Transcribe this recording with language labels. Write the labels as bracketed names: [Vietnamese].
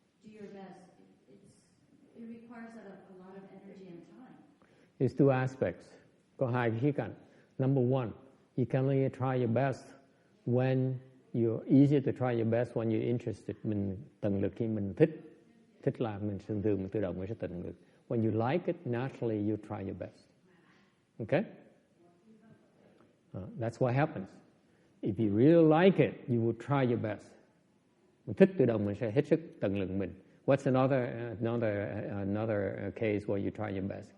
[English] your best, it requires a lot of energy and time. It's two aspects. [Vietnamese] Có hai khía cạnh. [English] Number one, you can only try your best when you're easier to try your best when you're interested. [Vietnamese] Mình tận lực khi mình thích làm, mình thường tự động mình sẽ tận lực. [English] When you like it, naturally you try your best. Okay? That's what happens. If you really like it, you will try your best. [Vietnamese] Mình thích tự động mình sẽ hết sức tận lực mình. [English] What's another case where you try your best?